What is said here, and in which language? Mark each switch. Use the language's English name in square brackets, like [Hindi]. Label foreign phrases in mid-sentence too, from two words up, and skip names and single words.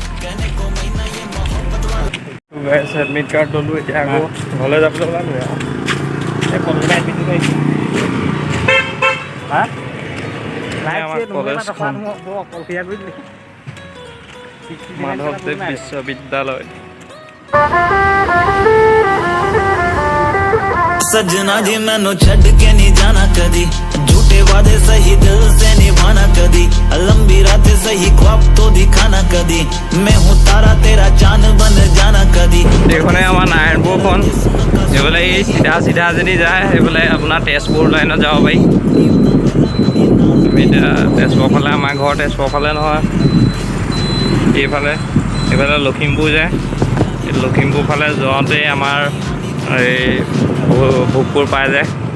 [Assamese] এডমিট কাৰ্ড ল'লোঁ, এতিয়া আকৌ ঘৰলৈ যাবলৈ ওলালোঁ আৰু। কলেজখন মাধৱদেৱ বিশ্ববিদ্যালয়। [Hindi] सजना जी [Punjabi] ਮੈਨੂੰ ਛੱਡ ਕੇ [Hindi] नहीं जाना कदी, झूठे वादे सही दिल से निभाना कदी, लंबी रातें सही ख्वाब तो दिखाना कदी, मैं हूँ तारा तेरा चांद बन जाना कदी। [Assamese] এইখনে আমাৰ নাৰায়ণপুৰখন। এইফালে এই চিধা যদি যায় সেইফালে আপোনাৰ তেজপুৰ লাইনত যাব পাৰি। আমি এতিয়া তেজপুৰ ফালে, আমাৰ ঘৰ তেজপুৰ ফালে নহয়, এইফালে লখিমপুৰ যায়। লখিমপুৰ ফালে যাওঁতে আমাৰ এই ভোগপুৰ পাই যায়।